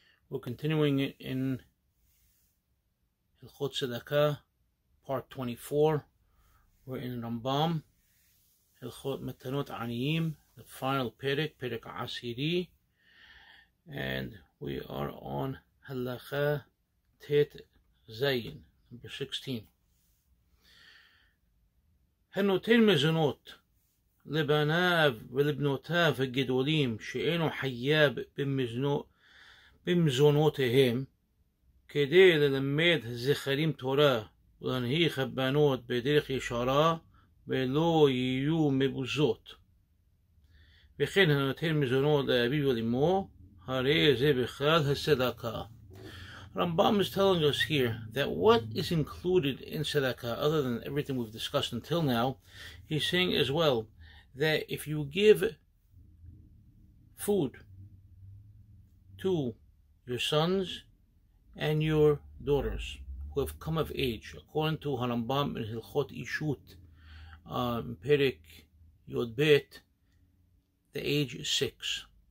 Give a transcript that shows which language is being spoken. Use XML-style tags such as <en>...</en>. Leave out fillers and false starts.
<en>We're continuing in Hilkhot Sedaqah, part 24. We're in Rambam, Hilkhot Matanot Aniyim, the final Perek Asiri, and we are on Halakha Tet Zayin, number 16.</en> <he>הנותן מזונות לבניו ולבנותיו הגדולים שאינו חייב במזונותיהם כדי ללמד הזכרים תורה ולהנהיג הבנות בדרך ישרה ולא יהיו מבוזות, וכן הנותן מזונות לאביו ולאמו, הרי זה בכלל הצדקה.</he> <en>Rambam is telling us here that what is included in Sedaqah, other than everything we've discussed until now, he's saying as well that if you give food to your sons and your daughters who have come of age, according to Rambam in Hilkhot Ishut, Perek Yod Bet, the age is 6.</en>